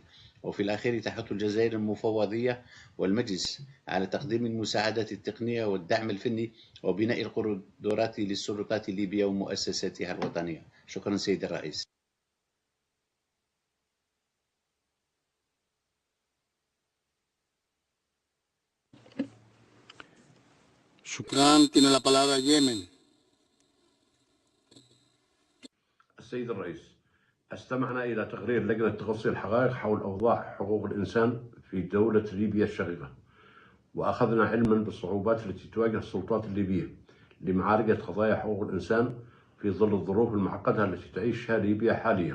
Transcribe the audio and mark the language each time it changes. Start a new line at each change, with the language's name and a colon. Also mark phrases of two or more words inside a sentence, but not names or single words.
Arabic: وفي الأخير تحث الجزائر المفوضية والمجلس على تقديم المساعدات التقنية والدعم الفني وبناء القدرات للسلطات الليبية ومؤسساتها الوطنية. شكرا سيد الرئيس. شكرا.
Spanish: Tiene la palabra Yemen.
Arabic: السيد الرئيس، استمعنا إلى تقرير لجنة تقصي الحقائق حول أوضاع حقوق الإنسان في دولة ليبيا الشقيقة، وأخذنا علما بالصعوبات التي تواجه السلطات الليبية لمعالجة قضايا حقوق الإنسان في ظل الظروف المعقدة التي تعيشها ليبيا حاليا.